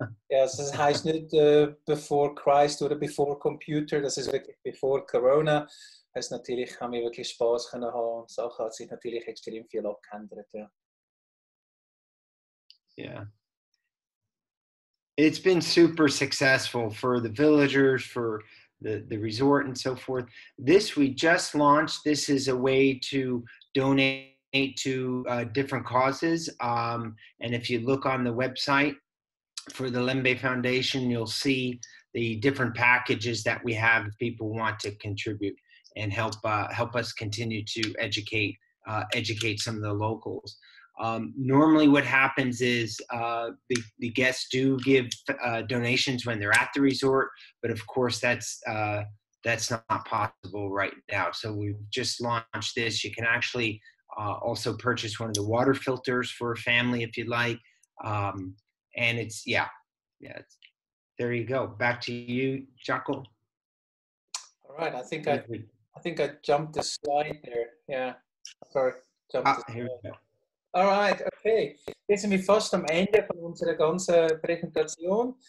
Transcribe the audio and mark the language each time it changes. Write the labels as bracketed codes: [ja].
[de] Ja, das heißt nicht [en] before Christ [de] oder [en] before Computer, [de] das ist wirklich [en] before Corona. [de] Also natürlich haben wir wirklich Spaß können haben. Die Sache hat sich natürlich extrem viel abgeändert. Ja. [en] Yeah. It's been super successful for the villagers, for the resort and so forth. This we just launched. This is a way to donate to different causes. And if you look on the website for the Lembeh Foundation, you'll see the different packages that we have if people want to contribute and help us continue to educate some of the locals. Normally what happens is the guests do give donations when they're at the resort, but of course that's not possible right now. So we've just launched this. You can actually also purchase one of the water filters for a family if you'd like. And it's, there you go. Back to you, Jaco. All right, I think I jumped the slide there. Yeah, sorry. Here we go. Alright, okay. [de] Jetzt sind wir fast am Ende von unserer ganzen Präsentation.